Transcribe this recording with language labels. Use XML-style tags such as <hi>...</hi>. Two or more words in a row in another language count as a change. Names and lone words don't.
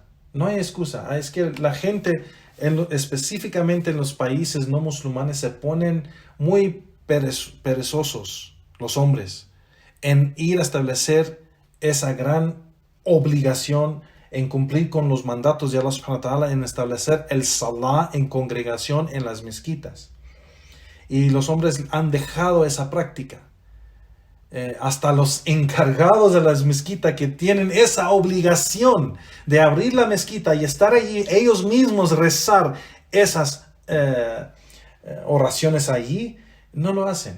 <es>No hay excusa. Es que la gente, específicamente en los países no musulmanes, se ponen muy perezosos, los hombres, en ir a establecer esa gran obligación en cumplir con los mandatos de</es> <ar>الله سبحانه وتعالى,</ar> <es>en establecer el salah en congregación en las mezquitas. Y los hombres han dejado esa práctica. Hasta los encargados de las mezquitas, que tienen esa obligación de abrir la mezquita y estar allí, ellos mismos rezar esas oraciones allí, no lo hacen.</es>